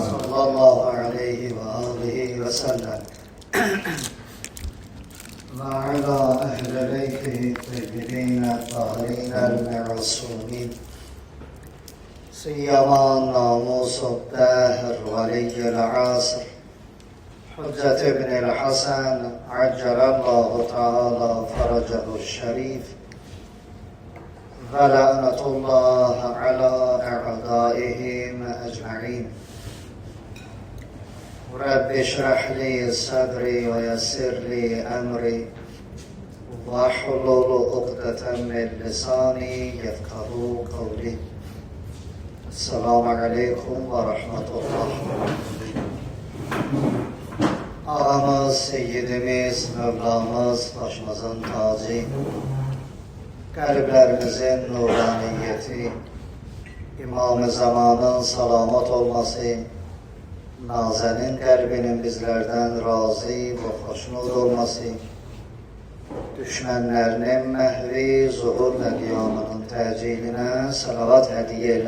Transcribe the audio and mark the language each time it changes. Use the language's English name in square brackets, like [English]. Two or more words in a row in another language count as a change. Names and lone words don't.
[Arabic] صلى الله عليه وآله وسلم وعلى أهل بيته الطيبين الطاهرين المعصومين سيما ناموس الدهر ولي العصر حجة ابن الحسن عجل الله تعالى فرجه الشريف ولعنة الله على أعدائهم أجمعين. رب اشرح لي صدري ويسر لي أمري واحلل عقدة من لساني يفقهوا قولي. السلام عليكم ورحمة الله. [Turkish] Ağamız, Seyyidimiz, Mevlamız, başımızın tacı, kalplerimizin nuraniyeti, İmam-ı Zaman'ın salamat olması, Nazenin kalbinin bizlerden razı ve hoşnut olması, düşmanlarının mehvi, zuhur ve kıyamının teciline salavat hediye eyle.